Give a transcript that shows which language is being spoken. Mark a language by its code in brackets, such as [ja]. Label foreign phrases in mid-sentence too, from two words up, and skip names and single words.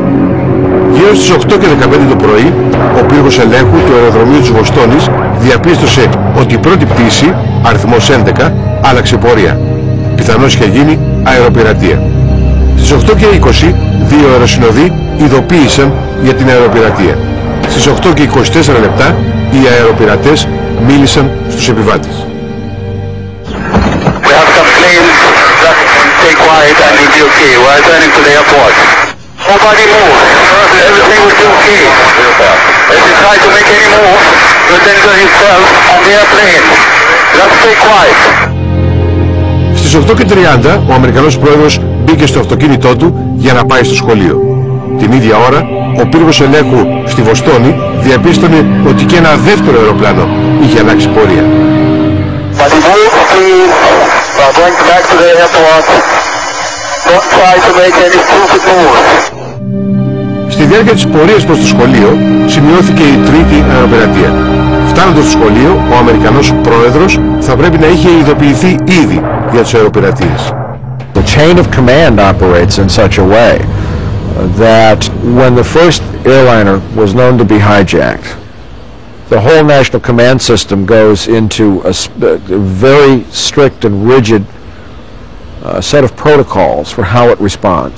[el] Γύρω στις 8 και 15 το πρωί, ο πύργος ελέγχου του αεροδρομίου της Βοστόνης διαπίστωσε ότι η πρώτη πτήση, αριθμός 11, άλλαξε πορεία. Πιθανώς είχε γίνει αεροπειρατεία. Στις 8 και 20, δύο αεροσυνοδοί ειδοποίησαν για την αεροπειρατεία. Στις 8 και 24 λεπτά, οι αεροπειρατές μίλησαν στους επιβάτες. [en] We have some planes that stay quiet and will be okay. We are turning to the airport. Nobody moves. Everything will be okay. If you try to make any move, you'll danger yourself on the airplane. Just stay quiet. [el] Στις 8:30 ο Αμερικανός πρόεδρος μπήκε στο αυτοκίνητό του για να πάει στο σχολείο. Την ίδια ώρα, ο πύργος ελέγχου στη Βοστόνη διαπίστωνε ότι και ένα δεύτερο αεροπλάνο είχε αλλάξει πορεία. Στη διάρκεια της πορείας προς το σχολείο σημειώθηκε η τρίτη αεροπειρατεία. Φτάνοντας στο σχολείο, ο Αμερικανός πρόεδρος θα πρέπει να είχε ειδοποιηθεί ήδη για τις αεροπειρατείες. [en] The chain of command operates in such a way that when the first airliner was known to be hijacked, the whole national command system goes into a very strict and rigid set of protocols for how it responds.